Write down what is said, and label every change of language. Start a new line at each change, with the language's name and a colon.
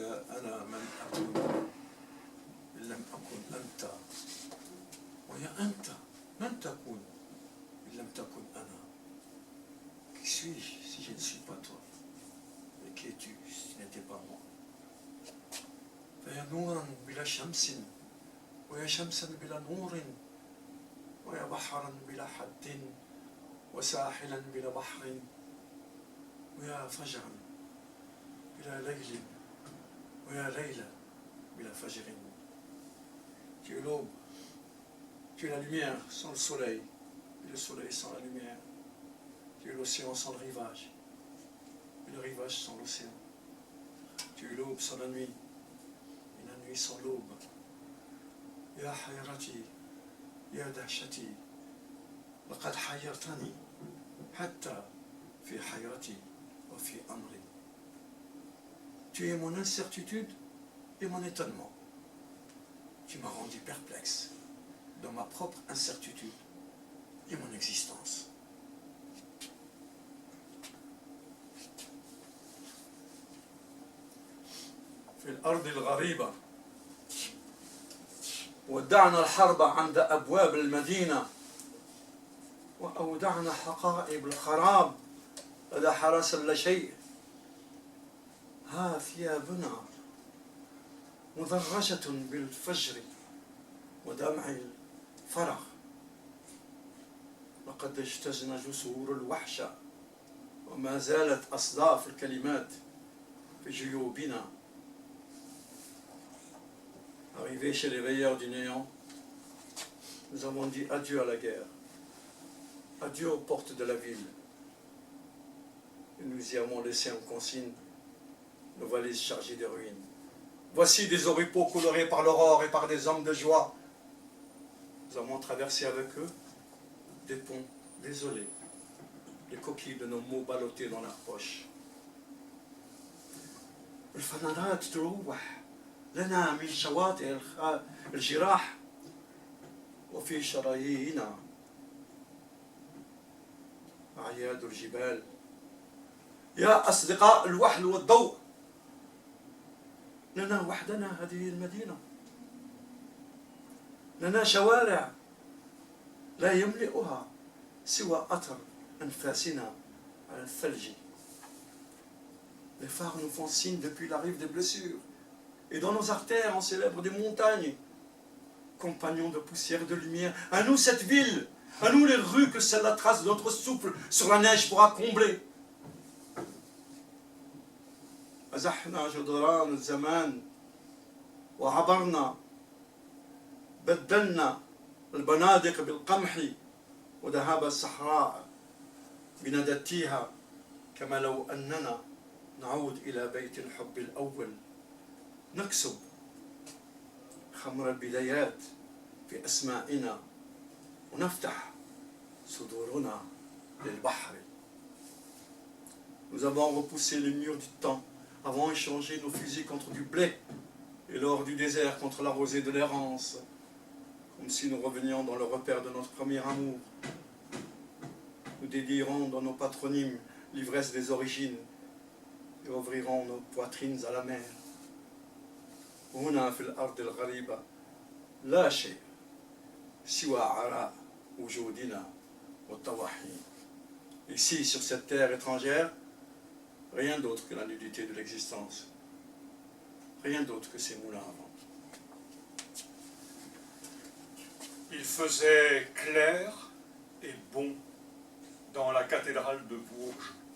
Arabic: أنا من أكون إن لم أكن أنت، ويا أنت من تكون إن لم تكن أنا.
French: Qui suis-je si je ne suis pas toi? Et qui es-tu si tu n'étais pas moi?
Arabic: فيا نورا بلا شمس، ويا شمسا بلا نور، ويا بحرا بلا حد، وساحلا بلا بحر، ويا فجرا بلا ليل، ويا ليلة بلا فجر.
French: Tu es l'aube, tu es la lumière sans le soleil, et le soleil sans la lumière. Tu es l'océan sans le rivage, et le rivage sans l'océan. Tu es l'aube sans la nuit, et la nuit sans l'aube.
Arabic: يا حيرتي يا دهشتي لقد حيرتني حتى في حيرتي وفي أمري.
French: Tu es mon incertitude et mon étonnement. Tu m'as rendu perplexe dans ma propre incertitude et mon existence.
Arabic: في الأرض الغريبة ودعنا الحرب عند أبواب المدينة، وأودعنا حقائب الخراب لدى حرس لا شيء. ها ثيابنا مدرجة بالفجر ودمع الفرح، لقد اجتزنا جسور الوحشة وما زالت أصداف الكلمات في جيوبنا.
French: Arrivés chez les veilleurs du néant, nous avons dit adieu à la guerre, adieu aux portes de la ville, et nous y avons laissé en consigne nos valises chargées de ruines. Voici des oripeaux colorés par l'aurore et par des hommes de joie. Nous avons traversé avec eux des ponts désolés, les coquilles de nos mots ballottés dans leurs poches.
Arabic: الفنادات تروح لنا من شواطئ الجراح وفي شرايينا أعياد الجبال. يا أصدقاء الوحل والضوء، لنا وحدنا هذه المدينة، لنا شوارع لا يملئها سوى أثر أنفاسنا على الثلج.
French: Les phares nous font signe depuis la rive des blessures, et dans nos artères on célèbre des montagnes. Compagnons de poussière et de lumière, à nous cette ville, à nous les rues que seule la trace de notre souffle sur la neige pourra combler.
Arabic: أزحنا جدران الزمان وعبرنا، بدلنا البنادق بالقمح وذهاب الصحراء بندتيها، كما لو أننا نعود إلى بيت الحب الأول، نكسب خمر البدايات في أسمائنا ونفتح صدورنا للبحر.
French: Nous avons repoussé les murs du temps avons échangé nos fusils contre du blé et l'or du désert contre la rosée de l'errance, comme si nous revenions dans le repère de notre premier amour. Nous dédierons dans nos patronymes l'ivresse des origines et ouvrirons nos poitrines à la mer.
Arabic: هنا في الأرض الغريبة لا شيء سوى عراء وجودنا والطواحين.
French: Ici, sur cette terre étrangère, rien d'autre que la nudité de l'existence. Rien d'autre que ces moulins à vent. Il faisait clair et bon dans la cathédrale de Bourges.